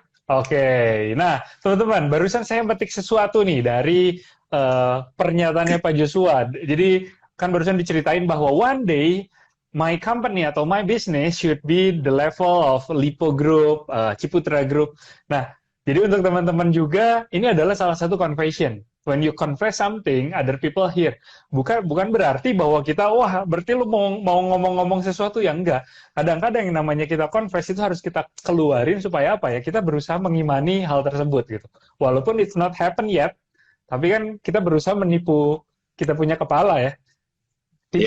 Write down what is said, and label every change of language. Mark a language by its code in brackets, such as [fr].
[id] Oke. Nah, teman-teman, barusan saya metik sesuatu nih dari pernyataannya Pak Joshua. Jadi, kan barusan diceritain bahwa [en] one day my company [id] atau [en] my business should be the level of Lipo Group, Ciputra Group. [id] Nah, jadi untuk teman-teman juga, ini adalah salah satu confession. [en] When you confess something, other people hear. [id] Bukan berarti bahwa kita, berarti lu mau ngomong-ngomong sesuatu yang enggak. Kadang-kadang yang namanya kita confess itu harus kita keluarin supaya apa ya? Kita berusaha mengimani hal tersebut gitu. Walaupun [en] it's not happen yet, [id] tapi kan kita berusaha menipu kita punya kepala ya. Tipu